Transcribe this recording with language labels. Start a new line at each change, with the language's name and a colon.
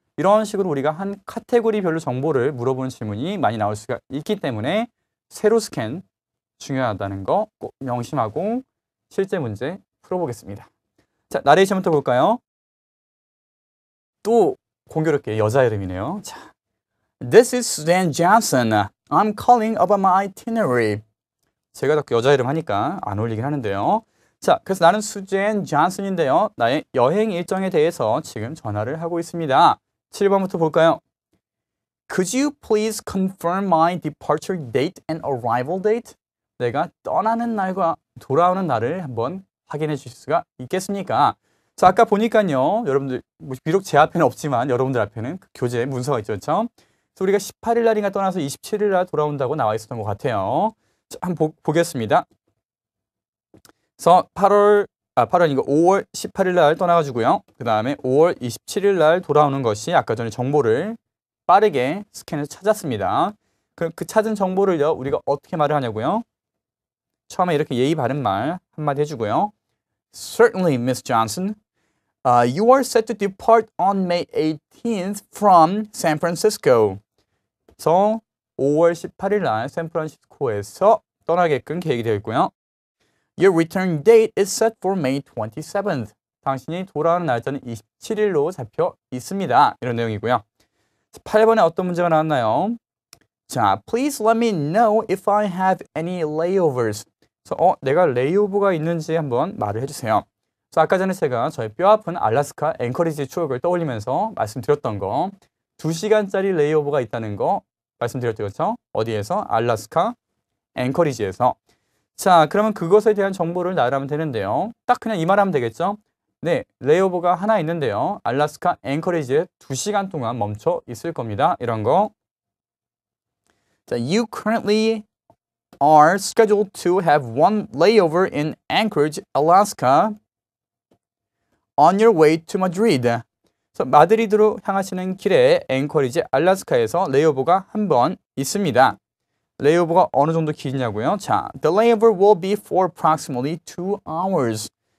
Korean: 이런 식으로 우리가 한 카테고리별로 정보를 물어보는 질문이 많이 나올 수가 있기 때문에 세로 스캔 중요하다는 거 꼭 명심하고 실제 문제 풀어보겠습니다. 자, 나레이션부터 볼까요? 또 공교롭게 여자 이름이네요.
English: 자, This is Suzanne Johnson. I'm calling about my itinerary.
Korean: 제가 자꾸 여자 이름 하니까 안 어울리긴 하는데요. 자, 그래서 나는 수젠 존슨인데요. 나의 여행 일정에 대해서 지금 전화를 하고 있습니다. 7번부터 볼까요?
English: Could you please confirm my departure date and arrival date?
Korean: 내가 떠나는 날과 돌아오는 날을 한번 확인해 주실 수가 있겠습니까? 자, 아까 보니까요. 여러분들 비록 제 앞에는 없지만 여러분들 앞에는 그 교재 문서가 있죠. 그렇죠? 그래서 우리가 18일 날인가 떠나서 27일 날 돌아온다고 나와 있었던 것 같아요. 자, 한번 보겠습니다. 그래서 8월 18일 날 떠나가지고요. 그 다음에 5월 27일 날 돌아오는 것이 아까 전에 정보를 빠르게 스캔해서 찾았습니다. 그 찾은 정보를요, 우리가 어떻게 말을 하냐고요? 처음에 이렇게 예의 바른 말 한마디 해주고요.
English: Certainly, Miss Johnson. You are set to depart on May 18th from San Francisco.
Korean: 그래서 5월 18일 날 샌프란시스코에서 떠나게끔 계획이 되어 있고요.
English: Your return date is set for May 27th.
Korean: 당신이 돌아오는 날짜는 27일로 잡혀 있습니다. 이런 내용이고요. 8번에 어떤 문제가 나왔나요?
English: 자, please let me know if I have any layovers.
Korean: 그래서 내가 레이오버가 있는지 한번 말을 해주세요. 그래서 아까 전에 제가 저희 뼈아픈 알래스카 앵커리지 추억을 떠올리면서 말씀드렸던 거 2시간짜리 레이오버가 있다는 거 말씀드렸죠. 그렇죠? 어디에서? 알래스카 앵커리지에서. 자, 그러면 그것에 대한 정보를 나열하면 되는데요. 딱 그냥 이 말하면 되겠죠? 네, 레이오버가 하나 있는데요. 알래스카 앵커리지에 2시간 동안 멈춰 있을 겁니다. 이런 거.
English: 자, you currently are scheduled to have one layover in Anchorage, Alaska on your way to Madrid.
Korean: 그래서 마드리드로 향하시는 길에 앵커리지 알래스카에서 레이오버가 한 번 있습니다. 레이오버가 어느 정도 길냐고요?
English: 자, the layover will be for approximately 2 hours.